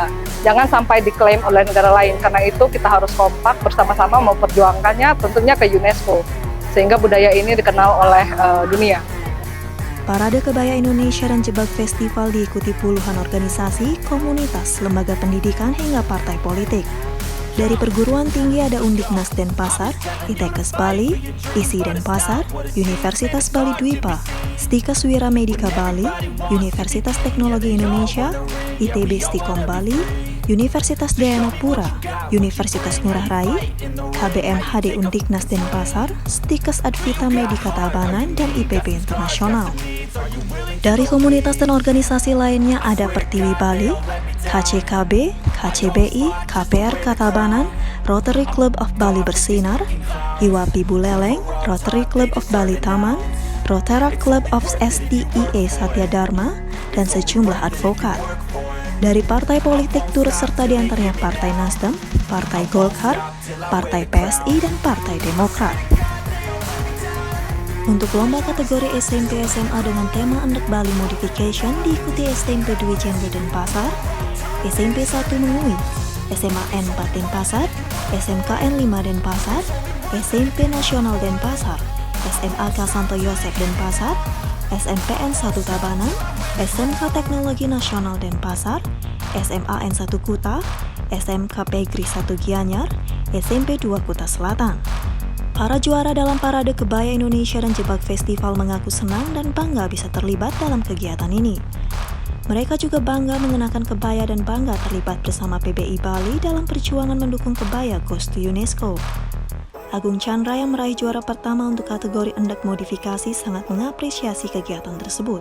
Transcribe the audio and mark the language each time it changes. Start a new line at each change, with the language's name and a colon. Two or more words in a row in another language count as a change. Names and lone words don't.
Indonesian: Jangan sampai diklaim oleh negara lain, karena itu kita harus kompak bersama-sama memperjuangkannya tentunya ke UNESCO, sehingga budaya ini dikenal oleh dunia. Parade Kebaya Indonesia dan Jebak Festival diikuti puluhan organisasi, komunitas, lembaga pendidikan hingga partai politik. Dari perguruan tinggi ada Undiknas Denpasar, ITEKes Bali, ISI Denpasar, Universitas Bali Dwipa, Stikes Wira Medika Bali, Universitas Teknologi Indonesia, ITB Stikom Bali, Universitas Dayanapura, Universitas Ngurah Rai, KBM HD Undiknas Denpasar, Stikes Advita Medika Tabanan, dan IPB Internasional. Dari komunitas dan organisasi lainnya ada Pertiwi Bali, KCKB, KCBI, KPRK Tabanan, Rotary Club of Bali Bersinar, IWAPI Buleleng, Rotary Club of Bali Taman, Rotary Club of SDIE Satya Dharma, dan sejumlah advokat. Dari partai politik turut serta diantaranya Partai Nasdem, Partai Golkar, Partai PSI, dan Partai Demokrat. Untuk lomba kategori SMP SMA dengan tema Endek Bali Modification diikuti SMP Dwi Jenggo Denpasar, SMP 1 Mengui, SMA N4 Denpasar, SMKN 5 Denpasar, SMP Nasional Denpasar, SMAK Santo Yosef Denpasar, SMPN 1 Tabanan, SMK Teknologi Nasional Denpasar, SMAN 1 Kuta, SMK Pegri 1 Gianyar, SMP 2 Kuta Selatan. Para juara dalam Parade Kebaya Indonesia dan Jebak Festival mengaku senang dan bangga bisa terlibat dalam kegiatan ini. Mereka juga bangga mengenakan kebaya dan bangga terlibat bersama PBI Bali dalam perjuangan mendukung kebaya Goes to UNESCO. Agung Chandra yang meraih juara pertama untuk kategori endek modifikasi sangat mengapresiasi kegiatan tersebut.